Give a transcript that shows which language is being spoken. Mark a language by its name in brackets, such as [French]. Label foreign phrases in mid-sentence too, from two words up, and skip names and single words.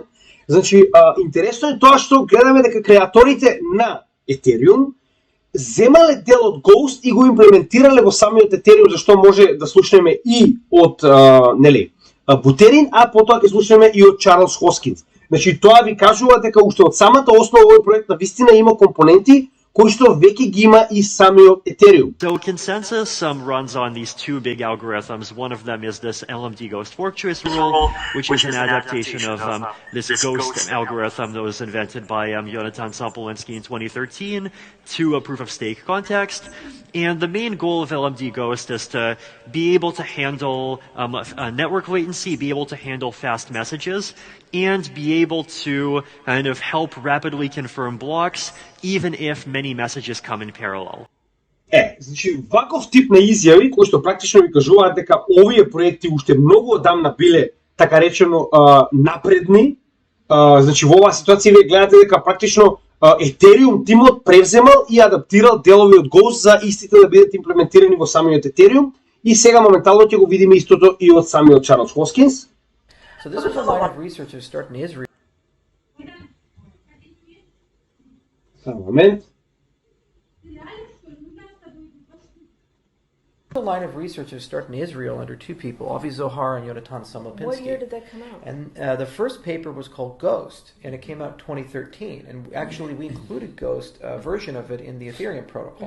[Macedonian] Значи, интересно е тоа што гледаме дека креаторите на Ethereum земале дел од Ghost и го имплементирале во самиот Ethereum, зашто може да слушнеме и од нели, Бутерин, а потоа ќе слушнеме и од Чарлс Хоскинс. Значи, тоа ви кажува дека уште од самата основа овој проект на вистина има компоненти кои што веќе ги има и самиот Ethereum. [English] So consensus runs on these two big algorithms. One of them is this LMD Ghost fork choice rule, which is an adaptation of this Ghost algorithm that was invented by Jonathan Sampolinsky in 2013 to a proof of stake context. And the main goal of LMD Ghost is to be able to handle network latency, be able to handle fast messages, and be able to kind of help rapidly confirm blocks, even if many messages come in parallel. [Macedonian] Значи, ваков тип на изјави, кои што практично ви кажуваат дека овие проекти уште многу одамна биле, така речено, напредни, значи во оваа ситуација вие гледате дека практично Ethereum тимот превземал и адаптирал делови од Ghost за истите да бидат имплементирани во самиот Ethereum и сега моментално ќе го видиме истото и од самиот Чарлс Хоскинс. [English] So this was a line of researchers starting in Israel. [Macedonian] Само момент. [English] A line of researchers starting in Israel under two people, Avi Zohar and Yonatan Samolinsky. What year did that come out? And the first paper was called Ghost, and it came out in 2013. And actually, we included Ghost, a version of it, in the Ethereum protocol.